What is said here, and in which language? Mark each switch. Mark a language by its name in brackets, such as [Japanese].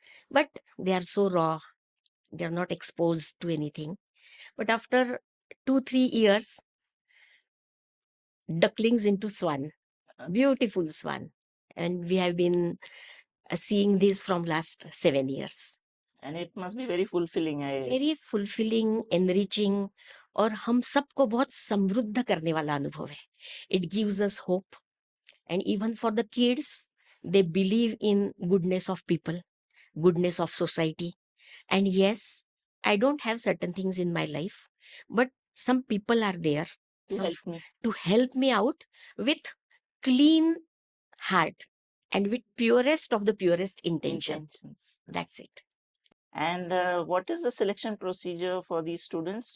[English] But they are so raw, they are not exposed to anything. But after 2-3 years, ducklings into swan, beautiful swan. And we have been seeing this from last 7 years. And it must be very fulfilling. Very fulfilling, enriching [Hindi] और हम सबको बहुत समृद्ध करने वाला अनुभव है. [English] It gives us hope and even for the kids, they believe in goodness of people, goodness of society. And yes, I don't have certain things in my life, but some people are there To some help me. to help me out with clean heart and with purest of the purest intention. Intentions. That's it. And what is the selection procedure for these students?